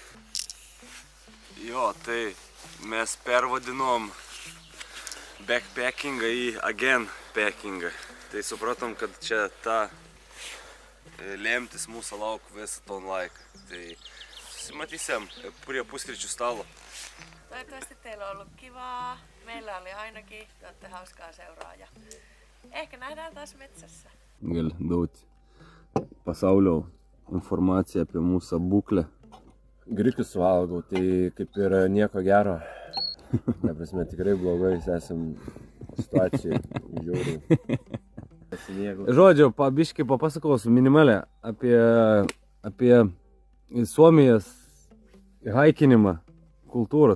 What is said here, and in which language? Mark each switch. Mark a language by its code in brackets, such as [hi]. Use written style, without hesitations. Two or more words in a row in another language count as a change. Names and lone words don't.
[lt] Jo, tai mes pervadinom backpackingą į again packingą. Tai supratom, kad čia ta lemtis mūsų lauk visą ton laiką. Tai susimatysim prie pusryčių stalo. [fi] Toivottavasti teillä on ollut kivaa. Meillä oli ainakin. Te olette hauskaa seuraa ja ehkä nähdään taas metsässä. [lt] Gali duoti pasaulio informaciją apie mūsų būklę. Grikius valgau, tai kaip ir nieko gero. Ta prasme, tikrai blogai esam situacijai žiauriai. Žodžiu, biškį papasakosiu minimalę apie Suomijos haikinimą kultūrą.